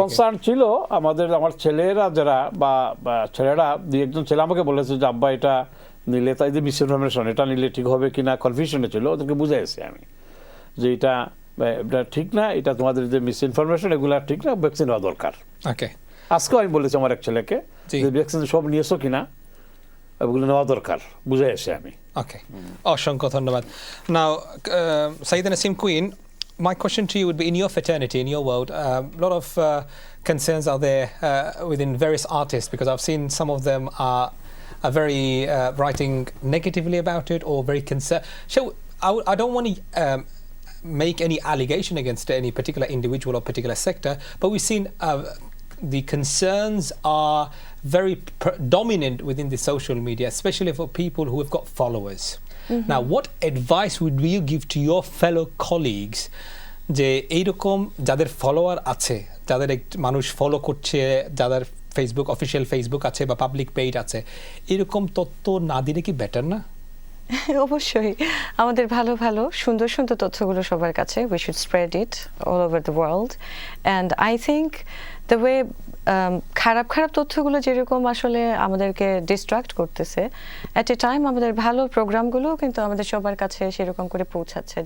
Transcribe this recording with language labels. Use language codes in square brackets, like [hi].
[bn] Concern ছিল আমার ছেলেরা যারা বা ছেলেরা দুই একজন ছেলে আমাকে বলেছে যে আব্বা এটা নিলে, তাই যে মিসইনফরমেশন, এটা নিলে ঠিক হবে কিনা কনফিউশনে ছিল। ওদেরকে বুঝাইছি আমি যে এটা ঠিক না, এটা তোমাদের যে মিসইনফরমেশন এগুলো ঠিক না, ভ্যাকসিন হওয়া দরকার। ওকে, আজকেও আমি বলেছি আমার এক ছেলেকে যে ভ্যাকসিন সব নিয়েছো কিনা, ওগুলো নেওয়া দরকার, বুঝাইছি আমি। ওকে, অসংখ্য ধন্যবাদ। [en] Now, Sayyida Naseem Queen, my question to you would be, in your fraternity, in your world, a lot of concerns are there within various artists, because I've seen some of them are very writing negatively about it or very concerned. So I don't want to make any allegation against any particular individual or particular sector, but we've seen the concerns are very dominant within the social media, especially for people who have got followers. Now, what advice would you give to your fellow colleagues [bn] যে এইরকম যাদের follower আছে, যাদের মানুষ follow করছে, যাদের Facebook official Facebook আছে বা পাবলিক পেজ আছে, এরকম তথ্য না দিলে কি বেটার না? অবশ্যই আমাদের ভালো ভালো সুন্দর সুন্দর তথ্যগুলো সবার কাছে, [en] we should spread it all over the world, and I think the way [bn] খারাপ খারাপ তথ্যগুলো যেরকম আসলে আমাদেরকে ডিস্ট্রাক্ট করতেছে, অ্যাট এ টাইম আমাদের ভালো প্রোগ্রামগুলো কিন্তু আমাদের সবার কাছে সেরকম করে পৌঁছাচ্ছে।